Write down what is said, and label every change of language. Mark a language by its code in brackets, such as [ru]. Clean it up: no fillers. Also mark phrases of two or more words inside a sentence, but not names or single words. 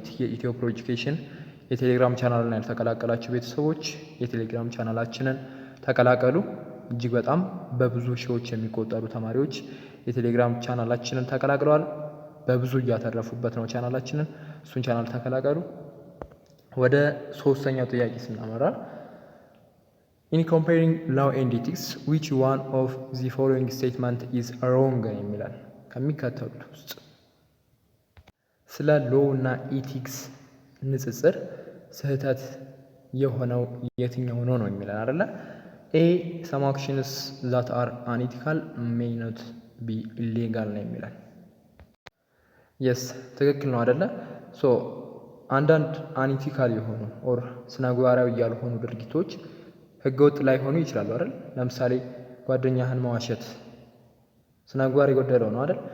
[am] የኢትዮ ፕሮ ኤጁኬሽን የቴሌግራም ቻናልን ያልተቀላቀላችሁ ቤተሰቦች የቴሌግራም ቻናላችንን ተቀላቀሉ። እጅግ በጣም በብዙ ሺዎች የሚቆጠሩ ተማሪዎች የቴሌግራም ቻናላችንን ተቀላቅለዋል። በብዙ እያተረፉበት ነው ቻናላችንን። እሱን ቻናል ተቀላቀሉ። ወደ ሶስተኛው ጥያቄ ስናመራ [en] in comparing law and ethics which one of the following statement is wrong [am] የሚላል። ከሚከተሉት ውስጥ ስለ ሎው እና ኢቲክስ ንጽጽር ስህተት የሆነው የትኛው ነው የሚለን አይደለ? [en] ኤ some actions that are unethical may not be illegal [am] ነው የሚለን። የስ ትክክል ነው አይደለ? አንዳንድ አንኢቲካል የሆኑ ኦር ስነምግባራዊ ያልሆኑ ድርጊቶች ህገወጥ ላይሆኑ ይችላሉ አይደል? ለምሳሌ ጓደኛህን መዋሸት ስነምግባር የጎደለው ነው አይደል?